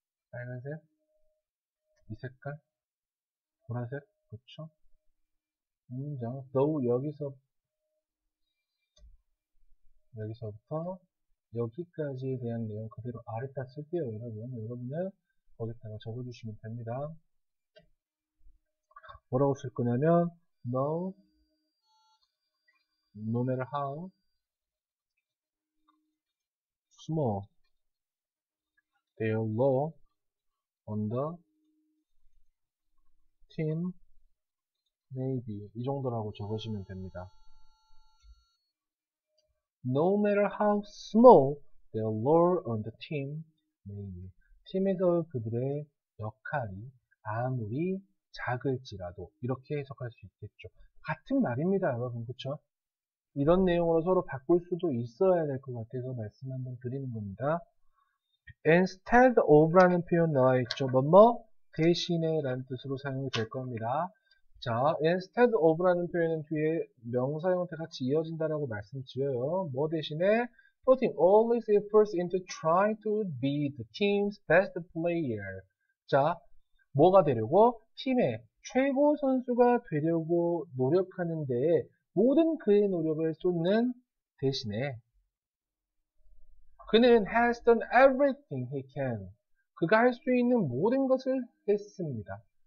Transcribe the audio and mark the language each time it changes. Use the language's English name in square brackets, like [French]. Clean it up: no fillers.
[Korean] 빨간색, 이 색깔, 보라색, 그쵸? 이 문장, though 여기서부터 여기까지에 대한 내용 그대로 아래다 쓸게요, 여러분. 여러분은 거기다가 적어주시면 됩니다. 뭐라고 쓸 거냐면, [English] no matter how small their role on the team may be. [Korean] 이 정도라고 적으시면 됩니다. [English] No matter how small their role on the team may be. [Korean] 팀에서 그들의 역할이 아무리 작을지라도 이렇게 해석할 수 있겠죠. 같은 말입니다, 여러분. 그쵸? 이런 내용으로 서로 바꿀 수도 있어야 될 것 같아서 말씀 한번 드리는 겁니다. instead of라는 표현 나와 있죠. 뭐뭐 대신에 라는 뜻으로 사용이 될 겁니다. 자, instead of라는 표현은 뒤에 명사 형태 같이 이어진다라고 말씀드려요. 뭐 대신에 [English] putting all his efforts into trying to be the team's best player. [Korean] 자, 뭐가 되려고? 팀의 최고 선수가 되려고 노력하는 데에 모든 그의 노력을 쏟는 대신에 그는 [English] has done everything he can. [Korean] 그가 할 수 있는 모든 것을 했습니다.